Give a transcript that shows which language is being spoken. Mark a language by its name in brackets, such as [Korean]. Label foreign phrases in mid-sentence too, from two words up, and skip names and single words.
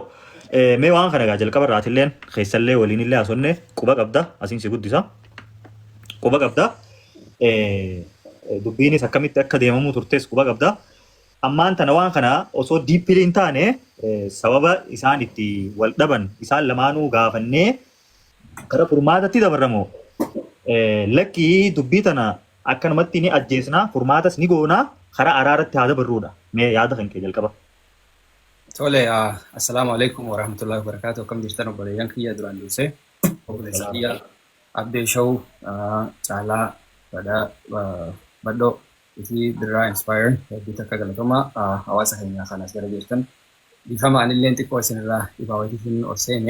[Oromo] mee waan kana gaa jalqaba irraatilleen keessallee waliinillee haasonne quba qabda asiin si guddisa quba qabda dubbiinis akkamitti akka deemamuu turtes quba qabda ammaan tana waan kana osoo diippilii hin taane sababa isaan itti wal dhaban isaan lamaanuu gaafannee gara furmaatatti dabarramoo lakkii dubbii tana akkanumatti ni ajjeesnaa furmaatas ni goonaa karaa araaratti haada barruudha mee yaada kan kee jalqaba. Tole, [Arabic] السلام عليكم ورحمة الله وبركاته. [Oromo] Kam jirtan obboleeyyan kiyya duraan dursee obboleessa kiyya Abdee Shawuu caalaa badhoo fi Birraa Inspire hedduu takka galatoomaa hawaasa keenyaa kanas gara jirtan bifama anillee xiqqoo isinirraa dhibaa wayitiifin ol seene.